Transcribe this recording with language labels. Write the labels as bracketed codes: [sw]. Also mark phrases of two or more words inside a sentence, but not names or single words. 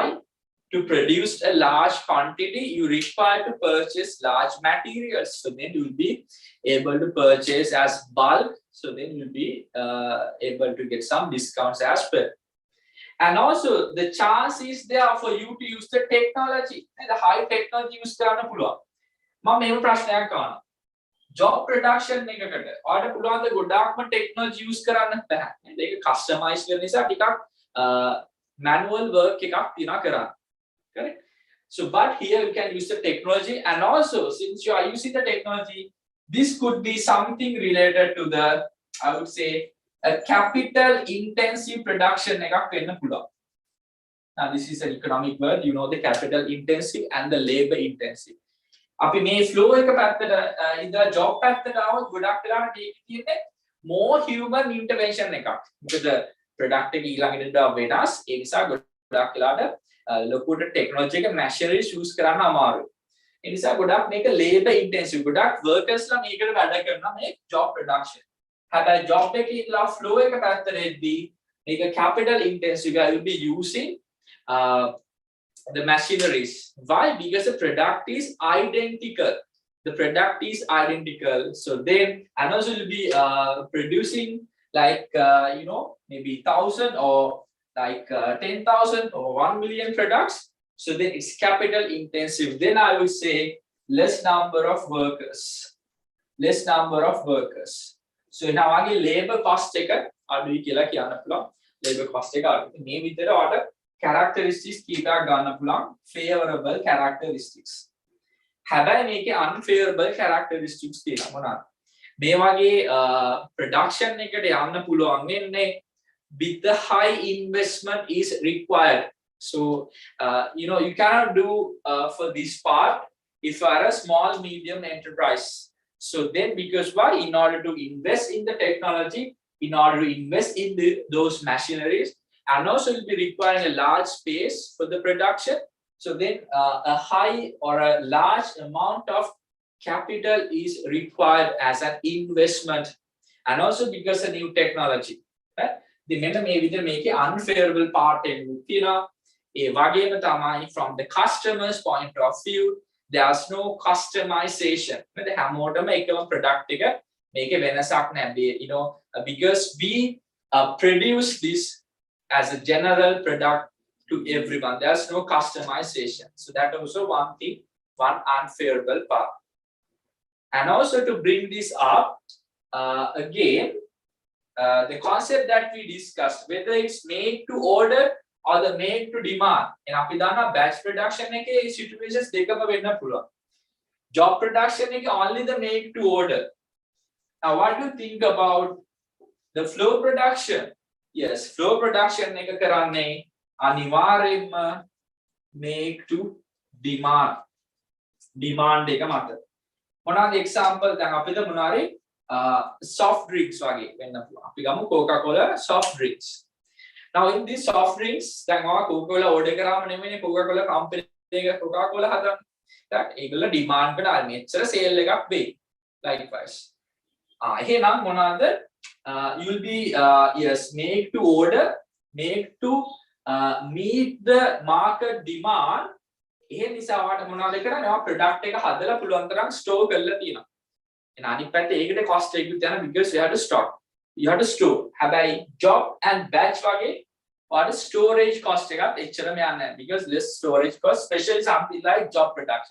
[en] To produce a large quantity, you require to purchase large materials. So then you will be able to purchase as bulk. So then you'll be able to get some discounts as well. And also the chance is there for you to use the technology. The high technology use [si] කරන්න පුළුවන්. මම මේව ප්‍රශ්නයක් අහනවා. [en] Job production [si] එකකට ඔයාලට පුළුවන් ද ගොඩාක්ම [en] technology use [si] කරන්න බෑ. ඒක customize කරන නිසා ටිකක් [en] manual work [si] එකක් තියනවා කරන්න. [en] Correct? So but here you can use the technology, and also since you are using the technology, this could be something related to the, I would say, a capital intensive production [si] එකක් වෙන්න පුළුවන්. [en] Now this is an economic word, you know, the capital intensive and the labor intensive. [si] අපි මේ flow එක පැත්තට ඉඳලා job පැත්තට આવොත් ගොඩක් වෙලාවට මේක තියෙන්නේ [en] more human intervention [si] එකක්. මොකද product එක ඊළඟට වෙනස්, ඒ නිසා ගොඩක් වෙලාවට ලොකුට ටෙක්නොලොජි එක [en] machineries use [si] කරන්න අමාරුයි. ඒ නිසා ගොඩක් මේක [en] labor intensive. [si] ගොඩක් workers ලා මේකට වැඩ කරනවා මේ [en] job production. [si] හැබැයි job එකේ ඉඳලා flow එක පැත්තට එද්දී [en] make a capital intensive, I will be using the machineries. Why? Because the product is identical. The product is identical. So then, and also will be producing like maybe 1,000 or like 10,000 or 1,000,000 products. So then it's capital intensive. Then I will say less number of workers. Less number of workers. So now again labor cost [si] එක අඩුයි කියලා කියන්න පුළුවන්. [en] Labor cost [si] එක අඩුයි. මේ විතර ඔයාලට characteristics කීපයක් ගන්න පුළුවන් [en] favorable characteristics. [si] හැබැයි මේකේ [en] unfavorable characteristics [si] තියෙනවා මොනවාද? මේ වගේ production එකට යන්න පුළුවන් වෙන්නේ [en] with the high investment is required. So you cannot do for this part if you are a small medium enterprise. So then, because why? In order to invest in the technology, in order to invest in those machineries, and also will be requiring a large space for the production. So then, a high or a large amount of capital is required as an investment, and also because of new technology. Right? The member may be make an unfavorable part in from the customer's point of view. There's no customization. [si] The හැමෝටම එකම product එක මේකේ වෙනසක් නැහැ. [en] Because we produce this as a general product to everyone. There's no customization. So that also one thing, one unfavorable part. And also to bring this up, again, the concept that we discussed, whether it's made to order or the made to demand. [si] And අපි දන්නවා [en] batch production [si] එකේ situations දෙකම වෙන්න පුළුවන්. [en] Job production එකේ only the made to order. Now what do you think about the flow production? Yes, flow production [si] එක කරන්නේ අනිවාර්යයෙන්ම [en] make to demand. [si] Demand එක මත. මොනවාද example දැන් අපිට මොනවාරි [en] soft drinks [si] වගේ වෙන්න පුළුවන්. අපි ගමු [en] Coca-Cola soft drinks. Now in these soft drinks, [si] දැන් ඔයා Coca-Cola order කරාම නෙමෙයිනේ Coca-Cola company එක Coca-Cola හදන්නේ. that ඒගොල්ල demand කරන මෙච්චර sale එකක් වෙයි. Likewise. එහෙනම් මොනවාද? [en] You will be yes, make to order, make to meet the market demand. [si] ඒ නිසා ඔයාලට මොනවද කරන්නේ? ඔයා product එක හදලා පුළුවන් තරම් store කරලා තියෙනවා. එන අනිත් පැත්තේ ඒකට cost එකකුත් යනවා [en] because you have to stock. You have to store. හැබැයි job and batch වගේ or storage cost [si] එකත් එච්චරම යන්නේ නැහැ [en] because less storage cost, especially something like job production.